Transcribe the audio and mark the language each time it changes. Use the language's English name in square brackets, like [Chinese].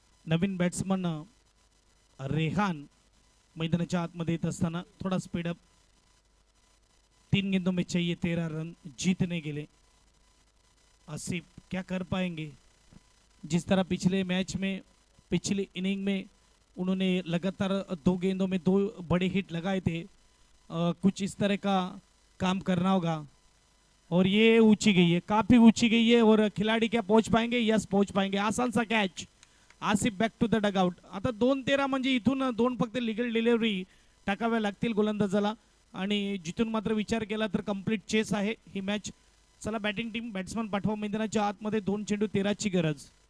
[Marathi] नवीन batsman Rehan मैदानाच्या आतमध्ये येत असताना थोड़ा स्पीडअप. [Hindi] 3 गेंदों में चाहिए 13 रन जीतने के लिए. आसिफ क्या कर पाएंगे. जिस तरह पिछले मैच में पिछली इनिंग में उन्होंने लगातार 2 गेंदों में 2 बड़े हिट लगाए थे. कुछ इस तरह का काम करना होगा. और ये ऊंची गई है, काफी ऊंची गई है. और खिलाड़ी क्या पहुंच पाएंगे. यस पहुंच पाएंगे. आसान सा catch. Asif [English] Back to the dugout. [Marathi] आता 2-13 म्हणजे इथून 2 फक्त लिगल डिलिव्हरी टाकाव्या लागतील गोलंदाजाला आणि जिथून मात्र विचार केला तर कंप्लीट चेस आहे ही मॅच. चला बॅटिंग टीम बॅट्समन पाठवा मैदानाच्या आतमध्ये. 2 चेंडू 13ची गरज.